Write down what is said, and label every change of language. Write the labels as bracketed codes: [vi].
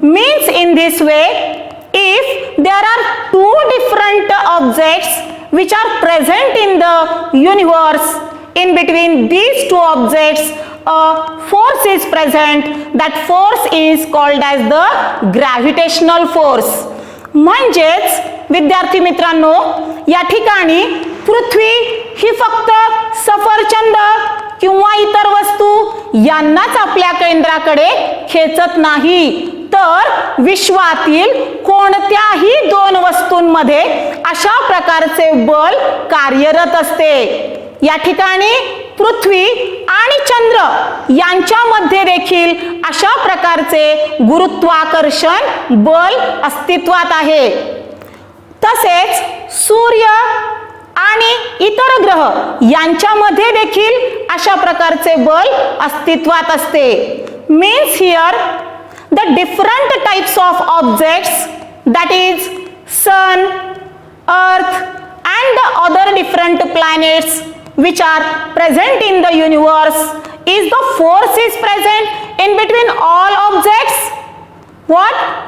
[en] Means in this way, if there are two different objects which are present in the universe, in between these two objects a force is present. That force is called as the gravitational force. [mr] म्हणजेच विद्यार्थी मित्रांनो, या ठिकाणी पृथ्वी ही फक्त सफरचंद किंवा इतर वस्तू यांनाच आपल्या केंद्राकडे खेचत नाही, तर विश्वातील कोणत्याही दोन वस्तूंमध्ये अशा प्रकारचे बल कार्यरत असते. या ठिकाणी पृथ्वी आणि चंद्र यांच्यामध्ये देखील अशा प्रकारचे गुरुत्वाकर्षण बल अस्तित्वात आहे. तसेच सूर्य आणि इतर ग्रह यांच्यामध्ये देखील अशा प्रकारचे बल अस्तित्वात असते. [en] Means here the different types of objects, that is sun, earth and the other different planets which are present in the universe, is the force is present in between all objects? What?